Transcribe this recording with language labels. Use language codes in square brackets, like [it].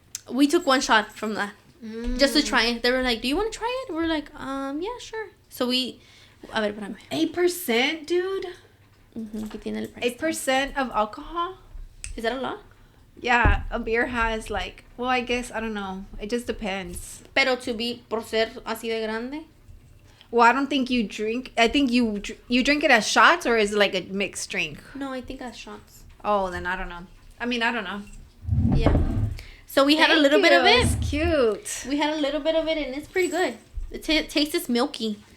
[en] We took one shot from that. Just to try it. They were like, do you want to try it? We're like, yeah, sure. So we, a ver, espérame. 8%, dude? [es] ¿Qué tiene el price? [en] 8% of alcohol? Is that a lot? Yeah, a beer has like, well, I guess, I don't know. It just depends. [es] Pero por ser así de grande? [en] Well, I don't think you drink. I think you drink it as shots, or is it like a mixed drink? No, I think as shots. Oh, then I don't know. I mean, I don't know. Yeah. So we had a little bit of it. It's cute. We had a little bit of it, and it's pretty good. It tastes milky.